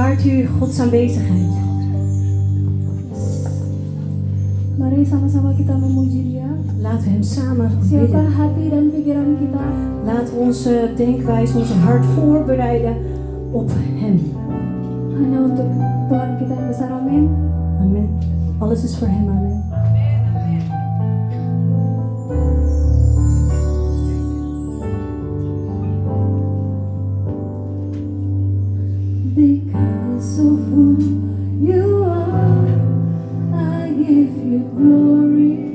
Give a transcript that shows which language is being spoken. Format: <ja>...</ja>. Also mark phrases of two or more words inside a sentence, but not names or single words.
<nl>u Gods aanwezigheid.</nl> <id>Mari sama-sama kita memuji Dia.</id> <nl>Laten we hem samen</nl> <id>Siapkan</id> <nl>bidden.</nl> <id>hati dan pikiran kita.</id> <nl>Laten we onze denkwijze, onze hart voorbereiden op hem.</nl> <id>Hanya untuk Tuhan kita yang besar, amin.</id> <nl>Amen. Alles is voor hem, amen.</nl> <en>Because of who you are, I give you glory.</en>